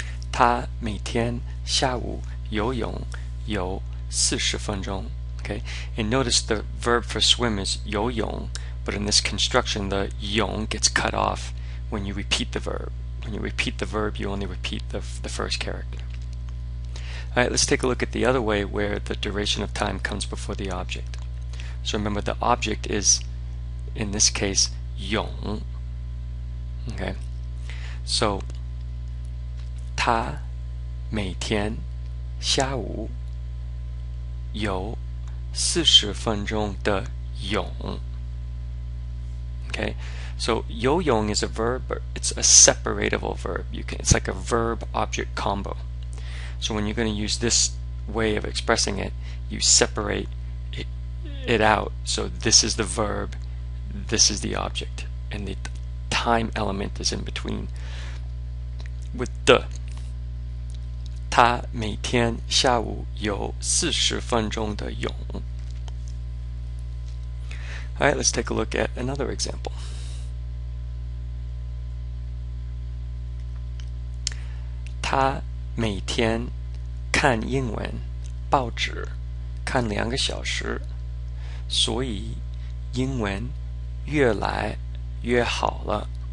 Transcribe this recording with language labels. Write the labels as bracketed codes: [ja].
[zh] 她每天下午游泳游40分钟. [en] Okay, and notice the verb for swim is 游泳, but in this construction the 泳 gets cut off when you repeat the verb. When you repeat the verb, you only repeat the first character. All right, let's take a look at the other way where the duration of time comes before the object. So remember, the object is, in this case, 泳. Okay, so [zh] 她每天下午游40分钟的泳. [en] Okay, so 游泳 is a verb, but it's a separatable verb. It's like a verb-object combo. So when you're going to use this way of expressing it, you separate it out. So this is the verb, this is the object, and the time element is in between. With [zh] 的 她每天下午游40分钟的泳. [en] All right, let's take a look at another example. [zh] 她每天看英文报纸看2个小时，所以英文越来越好了.